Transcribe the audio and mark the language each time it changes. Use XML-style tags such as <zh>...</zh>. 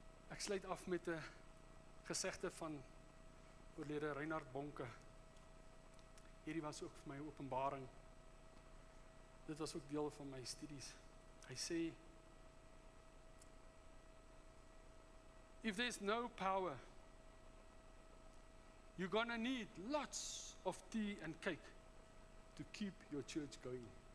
<af>Ek sluit af met 'n gesegde van oorlede Reinhard Bonke. Hierdie was ook vir my 'n openbaring. Dit was ook deel van my studies. Hy sê,</af> <en>if there's no power, you're gonna need lots of tea and cake to keep your church going.</en>